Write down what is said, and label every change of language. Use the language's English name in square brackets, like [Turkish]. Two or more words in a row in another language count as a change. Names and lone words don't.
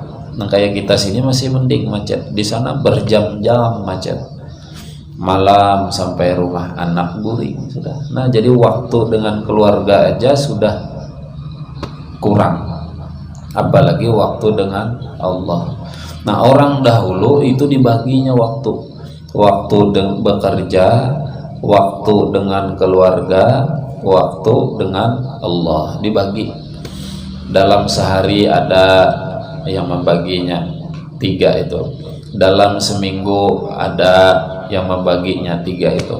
[Banjar] Nah kayak kita sini masih mending macet, di sana berjam-jam macet. Malam sampai rumah anak guring sudah. Nah jadi waktu dengan keluarga aja sudah kurang, apalagi waktu dengan Allah. Nah orang dahulu itu dibaginya waktu bekerja, waktu dengan keluarga, waktu dengan Allah dibagi. Dalam sehari ada yang membaginya 3 itu, dalam seminggu ada yang membaginya 3 itu.